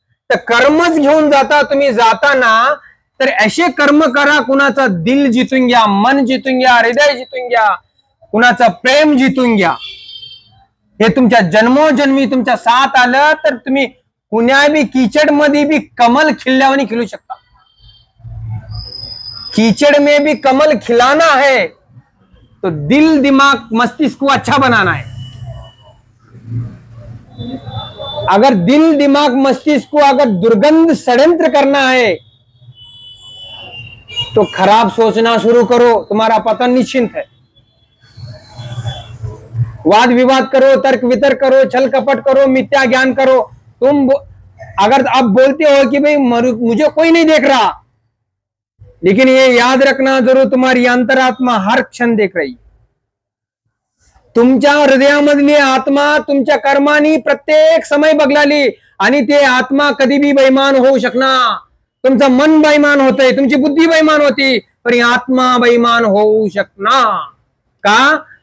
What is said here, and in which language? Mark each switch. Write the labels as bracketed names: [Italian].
[Marathi] तर कर्मच घेऊन जाता तुम्ही जाताना. तर असे कर्म करा, कुणाचा दिल जितून घ्या, मन जितून घ्या, हृदय जितून घ्या, कुणाचा प्रेम जितून घ्या. हे तुमच्या जन्मोजन्मी तुमच्या साथ आलं तर तुम्ही कुण्या बी कीचड़ मध्ये भी कमल खिलल्यावानी खिलू शकता. [Hindi] कीचड़ में भी कमल खिलाना है तो दिल, दिमाग, मस्तिष्क को अच्छा बनाना है. अगर दिल, दिमाग, मस्तिष्क को अगर दुर्गंध, षड्यंत्र करना है तो खराब सोचना शुरू करो, तुम्हारा पतन निश्चिंत है. वाद विवाद करो, तर्क वितर्क करो, छल कपट करो, मिथ्या ज्ञान करो. तुम अगर आप बोलते हो कि भाई मुझे कोई नहीं देख रहा, लेकिन ये याद रखना जरूर, तुम्हारी अंतरात्मा हर क्षण देख रही. [Marathi] तुमच्या हृदयामधली आत्मा तुमच्या कर्मानी प्रत्येक समय बगलाली, आणि ते आत्मा कधी भी बेईमान होऊ शकणार. तुमचं मन बेईमान होतंय, तुमची बुद्धी बेईमान होती, पण आत्मा बेईमान होऊ शकणार का?